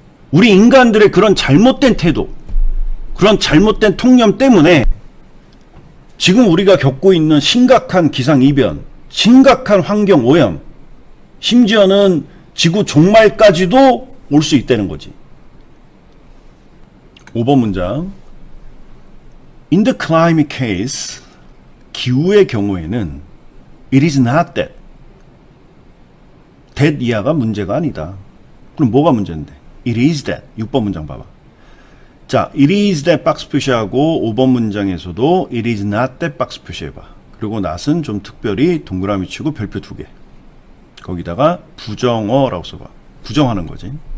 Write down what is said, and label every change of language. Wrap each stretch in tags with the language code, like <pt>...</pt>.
<ko>우리 인간들의 그런 잘못된 태도, 그런 잘못된 통념 때문에 지금 우리가 겪고 있는 심각한 기상이변, 심각한 환경오염, 심지어는 지구 종말까지도 올 수 있다는 거지. 5번 문장.</ko> <en>In the climate case, 기후의 경우에는 it is not that.</en> <ko>that 이하가 문제가 아니다. 그럼 뭐가 문제인데? It is that. 6번 문장 봐봐. 자, it is that 박스 표시하고 5번 문장에서도 it is not that 박스 표시해봐. 그리고 not은 좀 특별히 동그라미 치고 별표 2개. 거기다가 부정어라고 써봐. 부정하는 거지.</ko>